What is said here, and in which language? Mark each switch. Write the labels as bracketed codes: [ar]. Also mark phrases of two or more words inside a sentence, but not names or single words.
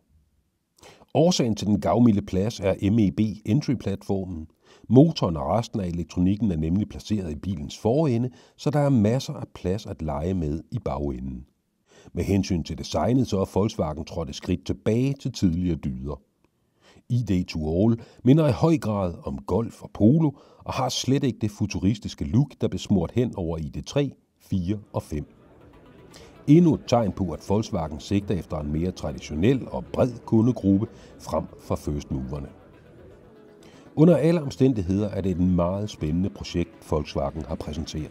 [da] Årsagen til den gavmilde plads er MEB Entry-platformen. Motoren og resten af elektronikken er nemlig placeret i bilens forende, så der er masser af plads at lege med i bagenden. Med hensyn til designet, så er Volkswagen trådt et skridt tilbage til tidligere dyder. ID to All minder i høj grad om Golf og Polo og har slet ikke det futuristiske look, der blev smurt hen over ID3, 4 og 5. Endnu et tegn på, at Volkswagen sigter efter en mere traditionel og bred kundegruppe frem for [en] first moverne. [da] Under alle omstændigheder er det et meget spændende projekt, Volkswagen har præsenteret.